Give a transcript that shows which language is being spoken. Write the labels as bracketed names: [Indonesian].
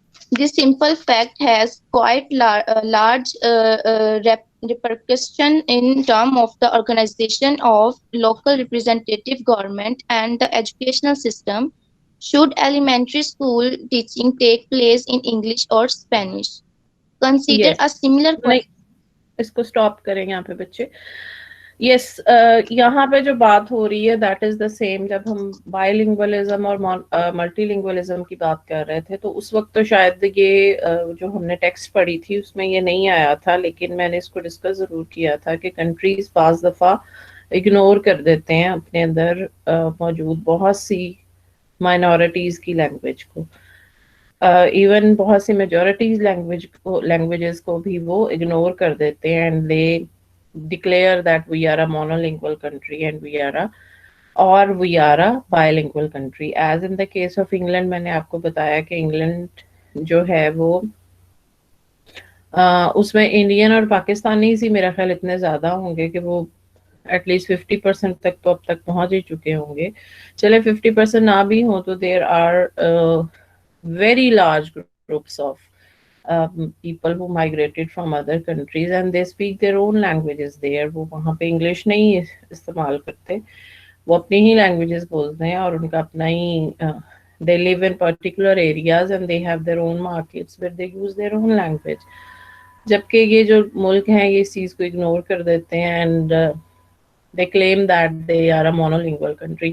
[English] This simple fact has quite large repercussion in terms of the organization of local representative government and the educational system. Should elementary school teaching take place in English or Spanish? Consider Yes. a similar [Urdu] نہیں, [English] question. [Urdu] اس کو stop کریں یہاں پہ بچے. یس, یہاں پہ جو بات ہو رہی ہے دیٹ از دا سیم. جب ہم بائی لنگوالزم اور ملٹی لنگوالزم کی بات کر رہے تھے تو اس وقت تو شاید یہ جو ہم نے ٹیکسٹ پڑھی تھی اس میں یہ نہیں آیا تھا, لیکن میں نے اس کو ڈسکس ضرور کیا تھا کہ کنٹریز بعض دفعہ اگنور کر دیتے ہیں اپنے اندر موجود بہت سی مائنورٹیز کی لینگویج کو. ایون بہت سی میجورٹیز لینگویجز کو بھی وہ اگنور کر دیتے ہیں, and they declare that we are a monolingual country and we are a bilingual country. As in the case of England, میں نے آپ کو بتایا کہ انگلینڈ جو ہے وہ اس میں انڈین اور پاکستانیز ہی میرا خیال اتنے زیادہ ہوں گے کہ وہ ایٹ لیسٹ 50% تک تو اب تک پہنچ ہی چکے ہوں گے. چلے 50% نہ بھی ہوں تو there are very large groups of people who migrated from other countries and they speak their own languages there. وہ وہاں پہ انگلش نہیں استعمال کرتے, وہ اپنی ہی لینگویجز بولتے ہیں اور ان کا اپنا ہی they live in particular areas and they have their own markets where they use their own language. جبکہ یہ جو ملک ہیں یہ اس چیز کو اگنور کر دیتے ہیں and they claim that they are a monolingual country.